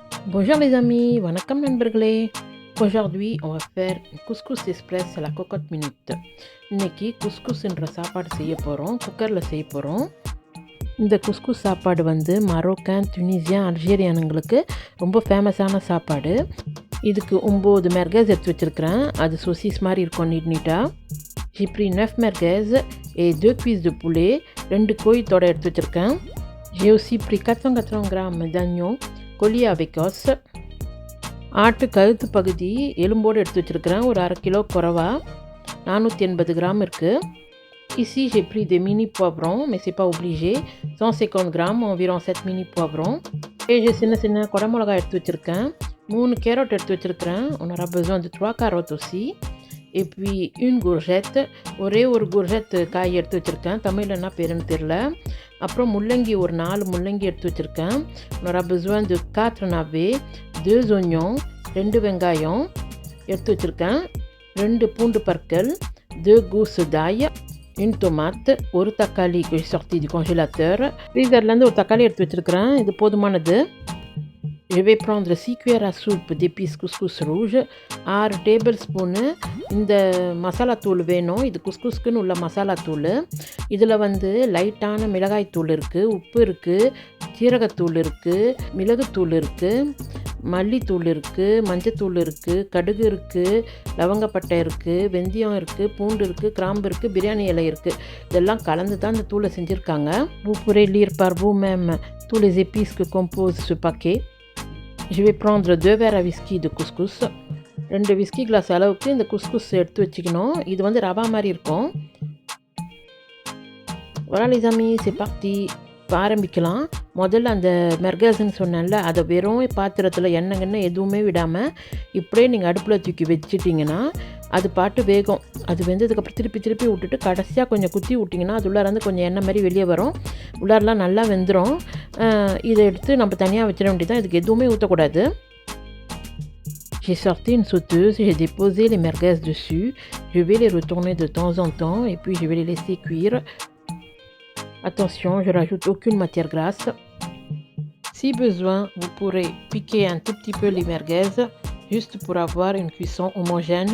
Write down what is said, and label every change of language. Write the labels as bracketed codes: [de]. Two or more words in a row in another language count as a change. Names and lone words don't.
[fr] Bonjour les amis, [ta] வணக்கம் நண்பர்களே. [fr] Aujourd'hui, on va faire une couscous express à la cocotte minute. [ta] இன்னைக்கு குஸ்குஸ்ன்ற சாப்பாடு செய்ய போகிறோம், குக்கரில் செய்ய போகிறோம். இந்த குஸ்குஸ் சாப்பாடு வந்து மரோக்கன், துனிசியன், அல்ஜீரியானுங்களுக்கு ரொம்ப ஃபேமஸான சாப்பாடு. இதுக்கு 9 மெர்கஸ் எடுத்து வச்சுருக்கிறேன். அது சோசிஸ் மாதிரி இருக்கும் நீட்டாக. [fr] J'ai pris 9 merguez et 2 cuisses de poulet, [ta] 2 கோழி தொடை எடுத்து வச்சுருக்கேன். [fr] J'ai aussi pris 480 grammes d'oignon collier avec os. [ta] ஆட்டு கழுத்து பகுதி எலும்போடு எடுத்து வச்சுருக்கிறேன். ஒரு அரை கிலோ குறவா 480 கிராம் இருக்குது. [fr] Ici j'ai pris des mini poivrons, mais c'est pas obligé. 150 grammes, environ 7 mini poivrons. Et j'ai [ta] சின்ன குடமிளகாய் எடுத்து வச்சுருக்கேன். 3 கேரட் எடுத்து வச்சுருக்கிறேன். [fr] On aura besoin de 3 carottes aussi. Et puis une courgette, [ta] ஒரே ஒரு courgette காய் எடுத்து வச்சுருக்கேன். தமிழில் என்ன பேருன்னு தெரில. அப்புறம் முள்ளங்கி ஒரு 4 முள்ளங்கி எடுத்து வச்சுருக்கேன். [fr] On aura besoin de 4 navets, 2 oignons, [ta] 2 வெங்காயம் எடுத்து வச்சுருக்கேன். 2 பூண்டு பற்கள், [fr] 2 gousses d'ail, une tomate, [ta] ஒரு தக்காளி [fr] que j'ai sorti du congélateur. [ta] ஃப்ரீசர்லேருந்து ஒரு தக்காளி எடுத்து வச்சுருக்கிறேன். இது போதுமானது. [fr] Je vais prendre 6 cuillères à soupe d'épices couscous rouge, [en] 6 tablespoon [ta] இந்த மசாலா தூள் வேணும். இது குஸ்குஸ்க்குன்னு உள்ள மசாலா தூள். இதில் வந்து லைட்டான மிளகாய் தூள் இருக்குது, உப்பு இருக்குது, சீரகத்தூள் இருக்குது, மிளகுத்தூள் இருக்குது, மல்லித்தூள் இருக்குது, மஞ்சத்தூள் இருக்குது, கடுகு இருக்குது, லவங்கப்பட்டை இருக்குது, வெந்தயம் இருக்குது, பூண்டு இருக்குது, கிராம்பு இருக்குது, பிரியாணி இலை இருக்குது. இதெல்லாம் கலந்து தான் இந்த தூளை செஞ்சுருக்காங்க. [fr] Vous pourrez lire par vous-même tous les épices que compose ce paquet. Je vais prendre 2 verres à whisky de couscous. [ta] 2 [en] whisky glass [ta] அளவுக்கு இந்த குஸ்குஸ் எடுத்து வச்சுக்கணும். இது வந்து ரவா மாதிரி இருக்கும். [fr] Voilà les amis, c'est parti. [ta] இப்போ ஆரம்பிக்கலாம். முதல்ல அந்த மெர்கஸ்ன்னு சொன்னேன்ல, அதை வெறும் பாத்திரத்தில் எண்ணெய் எதுவுமே விடாமல் இப்படியே நீங்கள் அடுப்பில் தூக்கி வச்சுட்டிங்கன்னா அது பாட்டு வேகும். அது வெந்ததுக்கப்புறம் திருப்பி விட்டுட்டு கடைசியாக கொஞ்சம் குத்தி விட்டிங்கன்னா அது உள்ளார கொஞ்சம் எண்ணெய் மாதிரி வெளியே வரும். உள்ளாரெலாம் நல்லா வெந்துடும். இதை எடுத்து நம்ம தனியாக வச்சிட வேண்டியதான். இதுக்கு எதுவுமே ஊற்றக்கூடாது. [fr] J'ai sorti une sauteuse, j'ai déposé les merguez dessus. Je vais les retourner de temps en temps et puis je vais les laisser cuire. Attention, je rajoute aucune matière grasse. Si besoin, vous pourrez piquer un tout petit peu les merguez juste pour avoir une cuisson homogène.